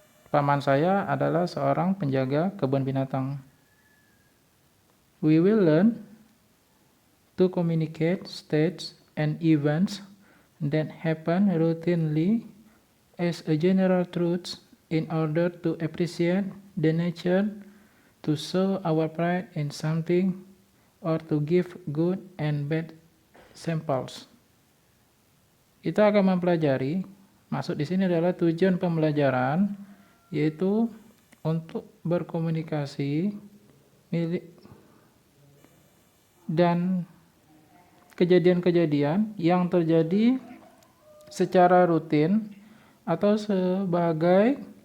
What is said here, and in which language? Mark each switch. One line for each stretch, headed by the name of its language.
Indonesian: Paman saya adalah seorang penjaga kebun binatang.
English: We will learn to communicate states and events that happen routinely as a general truth in order to appreciate the nature, to show our pride in something, or to give good and bad samples.
Indonesian: Kita akan mempelajari, maksud di sini adalah tujuan pembelajaran, yaitu untuk berkomunikasi dan kejadian-kejadian yang terjadi secara rutin atau sebagai